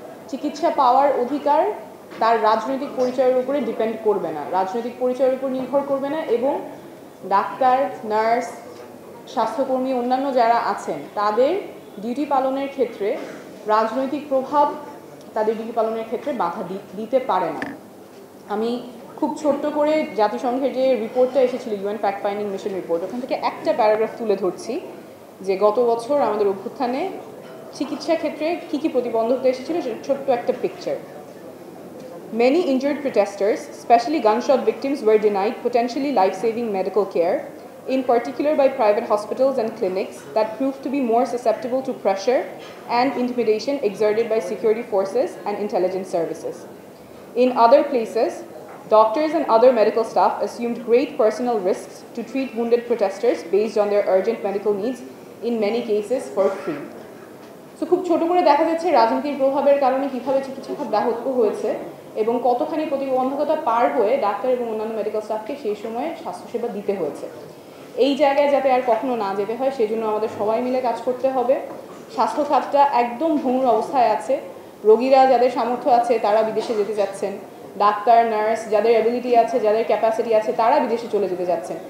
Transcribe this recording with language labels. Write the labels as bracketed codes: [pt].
[bn] চিকিৎসা পাওয়ার অধিকার তার রাজনৈতিক পরিচয়ের উপরে ডিপেন্ড করবে না, রাজনৈতিক পরিচয়ের উপর নির্ভর করবে না, এবং ডাক্তার, নার্স, স্বাস্থ্যকর্মী, অন্যান্য যারা আছেন তাদের ডিউটি পালনের ক্ষেত্রে রাজনৈতিক প্রভাব তাদের ডিউটি পালনের ক্ষেত্রে বাধা দিতে পারে না। আমি খুব ছোট্ট করে জাতিসংঘের যে রিপোর্টটা এসেছিল, UN fact finding mission report, ওখান থেকে একটা প্যারাগ্রাফ তুলে ধরছি যে গত বছর আমাদের অভ্যুত্থানে চিকিৎসা ক্ষেত্রে কী কী প্রতিবন্ধকতা এসেছিল, সেটা ছোট্ট একটা picture. [en] Many injured protesters, especially gunshot victims, were denied potentially life-saving medical care, in particular by private hospitals and clinics that proved to be more susceptible to pressure and intimidation exerted by security forces and intelligence services. In other places, doctors and other medical staff assumed great personal risks to treat wounded protesters based on their urgent medical needs, in many cases for free. [bn] So খুব ছোট করে দেখা যাচ্ছে রাজনীতির প্রভাবের কারণে কীভাবে চিকিৎসা খাত ব্যাহত হয়েছে এবং কতখানি প্রতিবন্ধকতা পার হয়ে ডাক্তার এবং অন্যান্য মেডিকেল স্টাফকে সেই সময়ে স্বাস্থ্যসেবা দিতে হয়েছে। এই জায়গায় যাতে আর কখনো না যেতে হয় সেজন্য আমাদের সবাই মিলে কাজ করতে হবে। স্বাস্থ্য খাতটা একদম ভঙ্গুর অবস্থায় আছে। রোগীরা যাদের সামর্থ্য আছে তারা বিদেশে যেতে যাচ্ছেন, ডাক্তার, নার্স যাদের অ্যাবিলিটি আছে, যাদের ক্যাপাসিটি আছে তারা বিদেশে চলে যেতে যাচ্ছেন।